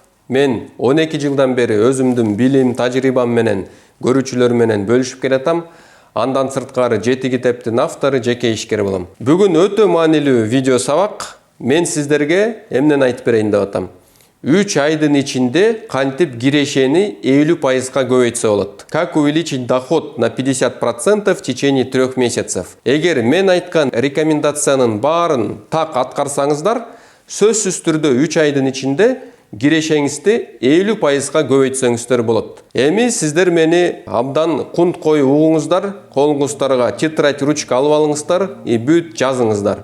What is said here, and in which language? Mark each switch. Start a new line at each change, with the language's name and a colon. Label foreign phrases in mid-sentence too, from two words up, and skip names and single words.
Kyrgyz: Мен 12 жылдан бери өзүмдүн билим, тажрыйбам менен көрүүчүлөр менен бөлүшүп келатам. Андан сырткары 7 китептин автору, жеке ишкер болом. Бүгүн өтө маанилүү видео сабак. Мен сиздерге эмнени айтып берейин деп атам. 3 айдын ичинде кантип кирешени 50%-га көбөйтсө болот.
Russian: Как увеличить доход на 50% в течение 3 месяцев.
Kyrgyz: Эгер мен айткан рекомендациянын баарын так аткарсаңыздар, сөзсүз түрдө 3 айдын ичинде кирешеңизди 50%-га көбөйтсөңүздөр болот. Эми сиздер мени абдан кунт коюп угуңуздар, колуңуздарга тетрадь, ручка алып алыңыздар и бүт жазыңыздар.